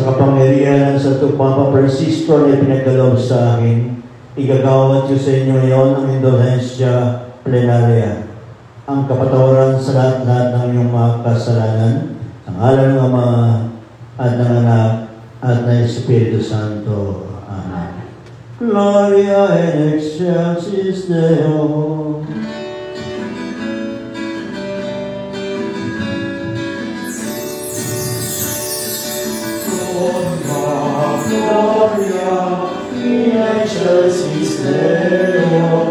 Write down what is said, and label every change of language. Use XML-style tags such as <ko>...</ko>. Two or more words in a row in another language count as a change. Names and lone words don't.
<tl>Sa kapangyarihan ng Santo Papa Francisco na ipinagkaloob sa akin, igagawad ko sa inyo ngayon ang indulhensya plenaria, ang kapatawaran sa lahat-lahat ng iyong mga kasalanan, ang ngalan ng Ama at ng Anak at ng Espiritu Santo.</tl> <la>Amen. Gloria in excelsis Deo. Gloria in excelsis Deo.</la>